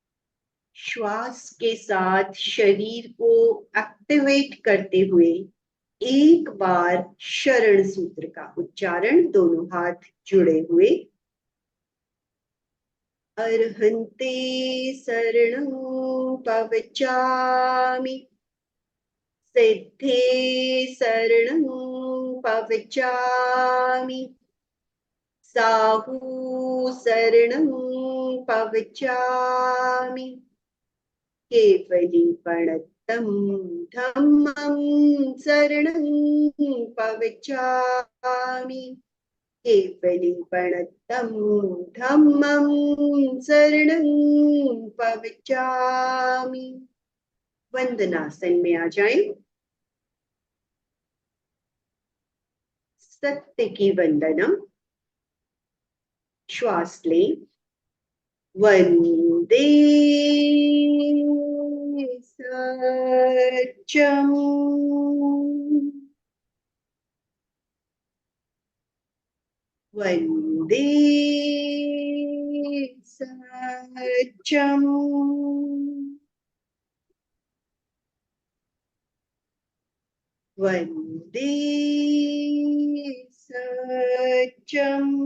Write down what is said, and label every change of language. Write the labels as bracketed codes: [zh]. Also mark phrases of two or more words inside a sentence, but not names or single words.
[hi] श्वास के साथ शरीर को एक्टिवेट करते हुए एक बार शरण सूत्र का उच्चारण, दोनों हाथ जुड़े हुए। [pra] अर्हन्ते शरणं पवचामि, सिद्धे शरणं पवचामि, साहू शरणं पवचामि, केवलीपणतं धम्मं शरणं पवचामि, केवलीपणतं धम्मं शरणं पवचामि। [hi] वंदनासन में आ जाएं। सत्य की वंदना। श्वास लें। [sa] वंदे सत्यम, वंदे सत्यम, वंदे सत्यम।